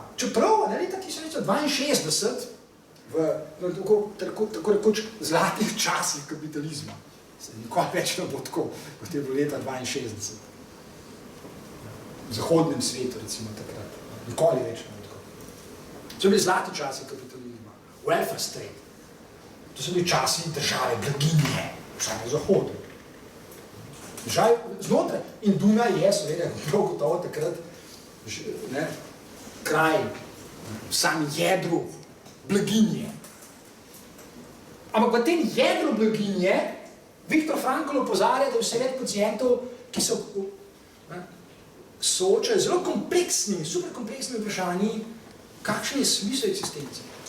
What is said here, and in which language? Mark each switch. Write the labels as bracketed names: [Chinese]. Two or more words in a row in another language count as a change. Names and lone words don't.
[Slovenian] Čeprav na leta 1962, v tako rekoč zlatih časih kapitalizma, se nikoli več ne bo tako, kot je bilo leta 1962. V zahodnem svetu, recimo takrat. Nikoli več ne bo tako. To so bili zlati časi kapitalizma. [English] Welfare state. [Slovenian] To so bili časi države, blaginje, vsaj na zahodu. Države znotraj. In Dunaj je, seveda, prav gotovo takrat kraj, v samem jedru blaginje. Ampak v tem jedru blaginje Viktor Frankl opozarja, da je vse več pacientov, ki so soočajo zelo kompleksnimi, super kompleksnimi vprašanji, kakšen je smisel eksistence.